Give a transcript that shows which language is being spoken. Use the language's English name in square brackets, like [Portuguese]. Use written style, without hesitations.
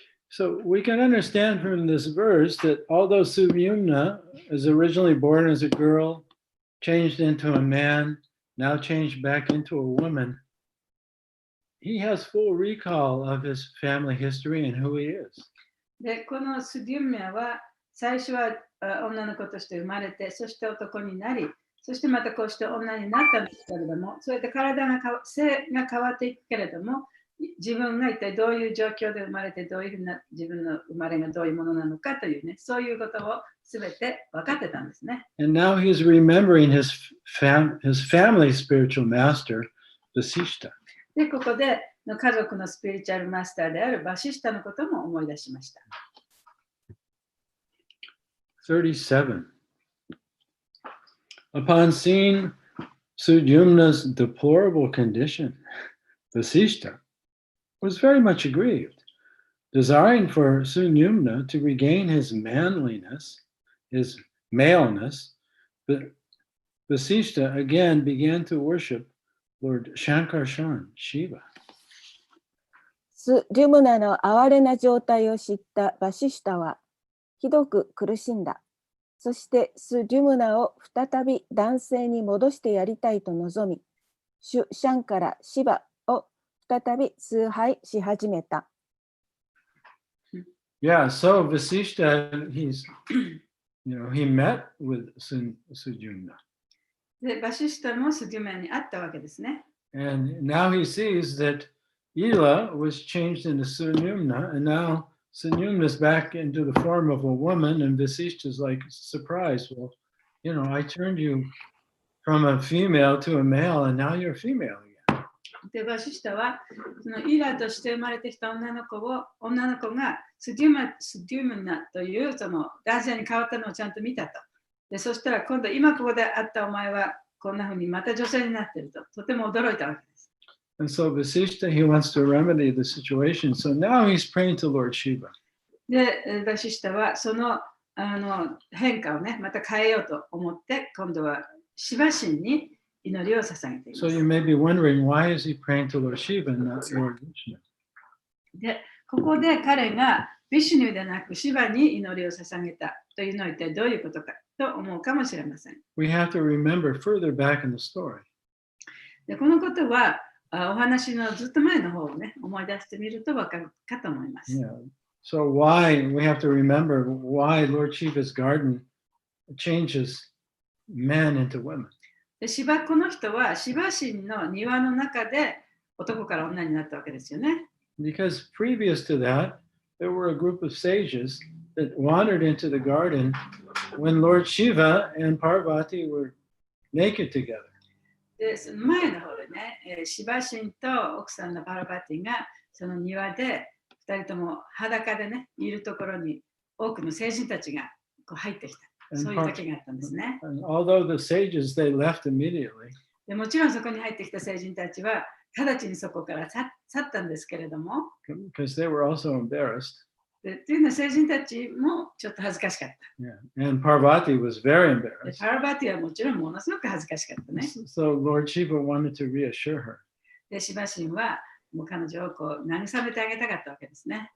[English] So we can understand from this verse that although Sudyumna is originally born as a girl, changed into a man, now changed back into a woman, he has full recall of his family history and who he is. [Japanese] で、このスデューメは最初は女の子として生まれて、そして男になり、そしてまたこうして女になったんですけれども、そうやって性が変わっていくけれども、自分が一体どういう状況で生まれて、どういうふうな自分の生まれがどういうものなのかというね、そういうことをすべて分かってたんですね。 [English] And now he's remembering his family spiritual master, Vasishta. [Japanese] で、ここで家族のスピリチュアルマスターであるバシシタのことも思い出しました。 [English] 37. Upon seeing Sudyumna's deplorable condition, Vasishta was very much aggrieved. Desiring for Sunyumna to regain his manliness, his maleness, Vasishta again began to worship Lord Shankarshan, Shiva. [Japanese] ス・デュムナの哀れな状態を知ったバシシタはひどく苦しんだ。そしてス・デュムナを再び男性に戻してやりたいと望み、シュ・シャンカラ・シバを再び崇拝し始めた。 [English] Yeah, so Vasishta, he met with Sudyumna. [Japanese] で、バシシタもスデュメに会ったわけですね。 [English] And now he sees that Ela was changed into Sunyumna, and now Sunyumna's back into the form of a woman, and Vasishta's like surprised. Well, I turned you from a female to a male, and now you're a female again. [Japanese] で、バシシタはそのイラとして生まれてきた女の子がスデュムナというその男性に変わったのをちゃんと見たと。で、そしたら今度今ここで会ったお前はこんな風にまた女性になっていると、とても驚いたわけです。 [English] And so Vasishta, he wants to remedy the situation. So now he's praying to Lord Shiva. [Japanese] で、バシシタはその変化をね、また変えようと思って、今度はシバ神に祈りを捧げています。 [English] So you may be wondering, why is he praying to Lord Shiva and not Lord Vishnu? [Japanese] で、ここで彼がビシュヌでなくシバに祈りを捧げたというのは一体どういうことかと思うかもしれません。 [English] We have to remember further back in the story. [Japanese] で、このことはお話のずっと前の方をね、思い出してみると分かるかと思います。 [English] Yeah. So we have to remember why Lord Shiva's garden changes men into women. [Japanese] で、この人はシバ神の庭の中で男から女になったわけですよね。 [English] Because previous to that, there were a group of sages that wandered into the garden when Lord Shiva and Parvati were naked together. [Japanese] で、その前の方でね、シバ神と奥さんのパラバティがその庭で2人とも裸でね、いるところに多くの聖人たちがこう入ってきた。そういう時があったんですね。 [English] And although the sages, they left immediately. [Japanese] でもちろんそこに入ってきた聖人たちは直ちにそこから去ったんですけれども、 [English] because they were also embarrassed. [Japanese] でというのは聖人たちもちょっと恥ずかしかった。 [English] Yeah. And Parvati was very [Japanese] で [English] embarrassed. [Japanese] パラバティはもちろんものすごく恥ずかしかったね。 [English] So Lord Shiva wanted to reassure her. [Japanese] で、シバ神はもう彼女をこう慰めてあげたかったわけですね。